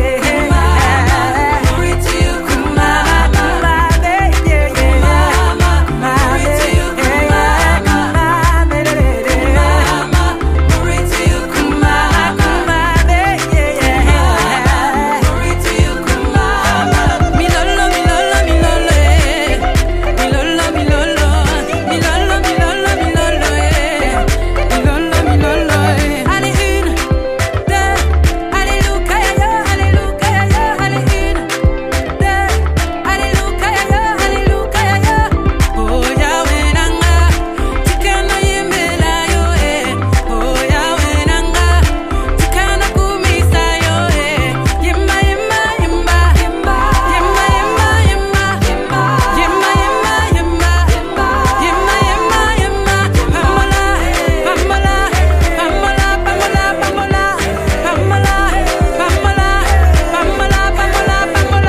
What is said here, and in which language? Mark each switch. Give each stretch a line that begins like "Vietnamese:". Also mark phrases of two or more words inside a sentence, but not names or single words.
English: Glory to you, come on. Come on, baby. Come on, baby. Come on, baby. Glory to you, come on. Come on, baby. Glory to you, come on.
Lingala: Mi lolo, mi lolo, mi lolo, mi lolo, mi lolo, mi lolo, mi lolo, mi lolo, mi lolo, mi lolo.
French: Allez une, deux, alléluia, alléluia, allez une, deux, alléluia, alléluia.
Lingala: Oh Yahweh nanga, tikana yembela yo oh Yahweh nanga, tikana kumisa yo yemma yemma yemma yemma yemma yemma yemma yemma yemma yemma yemma yemma pamola pamola pamola pamola pamola pamola pamola pamola pamola pamola.